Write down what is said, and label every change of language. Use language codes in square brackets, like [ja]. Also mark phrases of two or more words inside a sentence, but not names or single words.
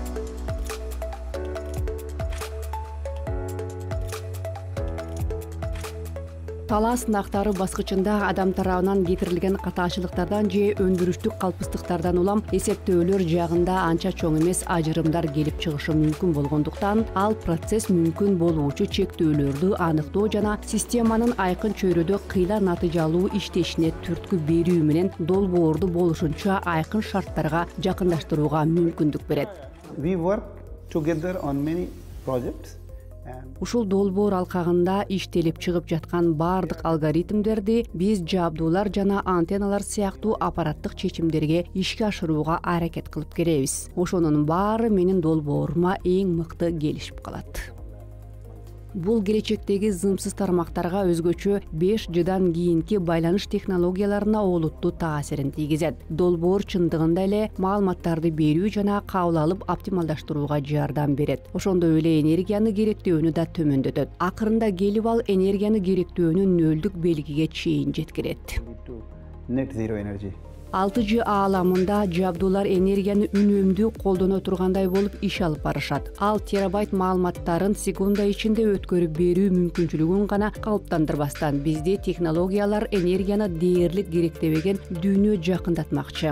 [ky] Талаа сынактары баскычында адам тарабынан кетирилген катаачылыктардан же өндүрүштүк калпыстыктардан улам эсептөөлөр жагында анча чоң эмес ажырымдар келип чыгышы мүмкүн болгондуктан ал процесс мүмкүн болуучу чектөөлөрдү аныктоо жана системанын айкын чөйрөдө кыйла натыйжалуу иштешине түрткү берүү менен долбоорду болушунча айкын шарттарга жакындаштырууга мүмкүндүк берет. [en] We work together on many projects. [ky] Ушул долбоор алкагында иштелип чыгып жаткан бардык алгоритмдерди биз жабдуулар жана антенналар сыяктуу аппараттык чечимдерге ишке ашырууга аракет кылып келебиз. Ошонун баары менин долбоорума эң мыкты келишип калат. Бул келечектеги зымсыз тармактарга өзгөчө 5 жылдан кийинки байланыш технологияларына олуттуу таасирин тийгизет. Долбоор чындыгында эле маалыматтарды берүү жана кабыл алып оптималдаштырууга жардам берет. Ошондой эле энергияны керектөөнү да төмөндөтөт. Акырында келип ал энергияны керектөөнү нөлдүк белгиге чейин жеткирет. [en] Net zero energy. [ky] 6G ааламында жабдуулар энергияны үнөмдүү колдоно тургандай болуп иш алып барышат. Ал терабайт маалыматтарын секунда ичинде өткөрүп берүү мүмкүнчүлүгүн гана калыптандырбастан бизде технологиялар энергияны дээрлик керектебеген дүйнө жакындатмакчы.